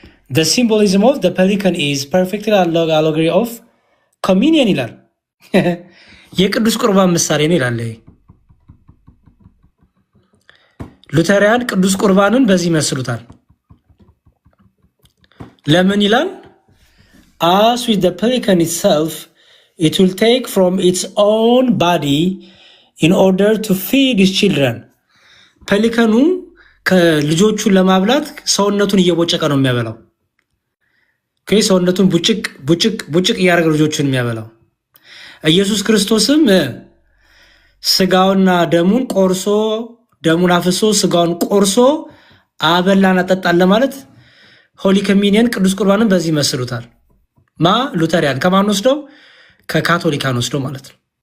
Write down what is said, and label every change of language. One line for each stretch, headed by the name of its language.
English: the symbolism of the pelican is perfectly allegory of communion
Amharic: ይላል። የቅዱስ ቁርባን ምሳሌ ነው ይላል። ሉተሪያን ቅዱስ ቁርባንን በዚህ ይመስሉታል። ለምን ይላል?
English: as with the pelican itself it will take from its own body in order to feed its children.
Amharic: ፔሊካኑ ከልጆቹን ለማብላት ሰውነቱን እየቦጨቀ ነው የሚያበላው። ሰውነቱን ቡጭቅ እያደረገ ልጆቹን የሚያበላው። ኢየሱስ ክርስቶስም ስጋውና ደሙን ቆርሶ ደሙን አፍሶ ስጋውን ቆርሶ አበላና ጠጣን ለማለት ሆሊ ኮሚኒየን ቅዱስ ቁርባንን በዚህ ይመስሉታል። ሉተሪያን ከማን ወስደው? ከካቶሊካን ወስደው ማለት ነው።